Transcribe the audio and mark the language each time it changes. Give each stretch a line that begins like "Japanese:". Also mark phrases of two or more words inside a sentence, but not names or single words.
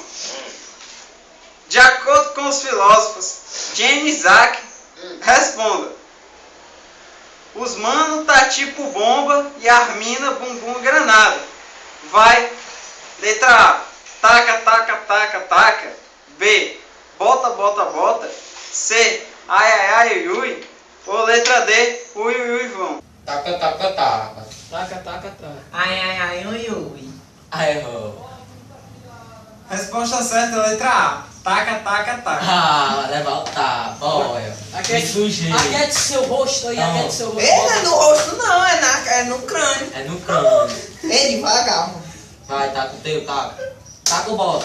Portuguese: De acordo com os filósofos, Jane e Isaac, responda. Os mano tá tipo bomba e a mina bumbum granada. Vai. Letra A. Taca, taca, taca, taca. B. Bota, bota, bota. C. Ai, ai, ai, ui, ui. Ou letra D. Ui, ui, ui, vão. Taca, taca, taca. Taca, taca, taca. Ai, ai, ai, ui, ui. Ai, errou. Resposta certa, letra A. Taca, taca, taca. Ah, leva o tapa, olha. Me sujei. Aquete seu rosto aí, Não. aquete seu rosto. Não é no rosto não, é no crânio. É no crânio. É devagar, mano. Vai, taca o teu, taca. Taca o bota.